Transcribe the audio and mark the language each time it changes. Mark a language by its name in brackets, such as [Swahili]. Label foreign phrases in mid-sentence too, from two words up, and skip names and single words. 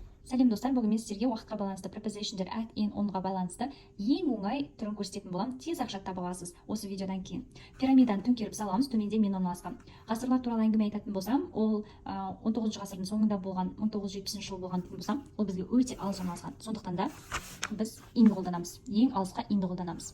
[Kazakh] Сәлем достар, бүгін мен сіздерге уақытқа байланысты prepositionдер [English] at, in, [Kazakh] onға байланысты ең оңай түрін көрсететін боламын. Тез ақша таба аласыз осы видеодан кейін. Пирамиданы төңкеріп саламыз, төменде мен орналасқан. Ғасырлар туралы әңгіме айтатын болсам, ол 19 ғасырдың соңында болған, 1970 жыл болған дейтін болсам, ол бізге өте алыс орналасқан. Сондықтан да біз in қолданамыз. Ең алысқа in қолданамыз.